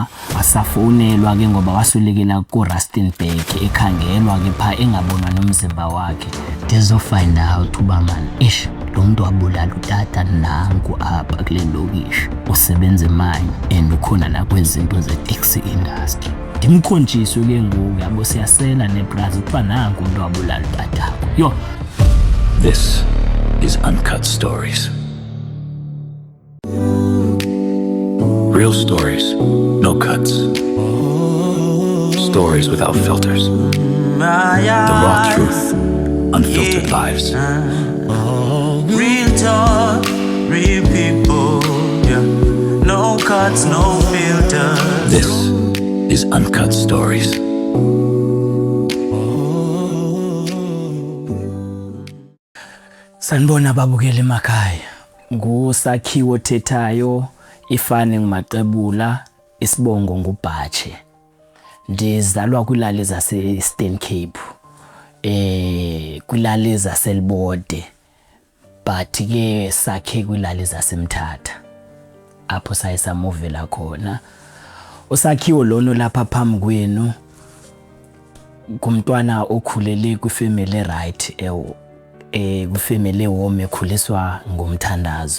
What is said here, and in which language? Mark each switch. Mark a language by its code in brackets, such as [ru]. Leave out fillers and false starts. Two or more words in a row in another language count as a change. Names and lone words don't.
[xh] Wasafonelwa ke ngoba waswelekela ku-Rustenburg ekhangelwa ke pha engabonwa nomzimba wakhe. Ndizofind out uba man lo muntu wabulala utata nangu apha kule lokishi. Usebenza imine and ukhona nakwezinto ze- [en] taxi industry. [xh] Ndimkhonjiswe ke ngoku yabo siyasela nebrazi kuba nangu umuntu wabulala utata. [en] Yo, this is Uncut Stories. Real stories, no cuts. Stories without filters. The raw truth, unfiltered lives. Real talk, real people, yeah. No cuts, no filters. This is Uncut Stories. [zu] Sanibona babukele emakhaya. [xh] Ngusakhiwo thethayo, ifane ngumaqebula, isibongo ngubhatshe. Ndizalwa kwilali zase Eastern Cape. Kwilali zaseLibode. But ke sakhe kwilali zaseMthatha. Apho sayisamuvela khona. Usakhiwo lono lapha phambi kwenu kumntwana okhulele kwifamily right kwifamily home ekhuliswa ngomthandazo.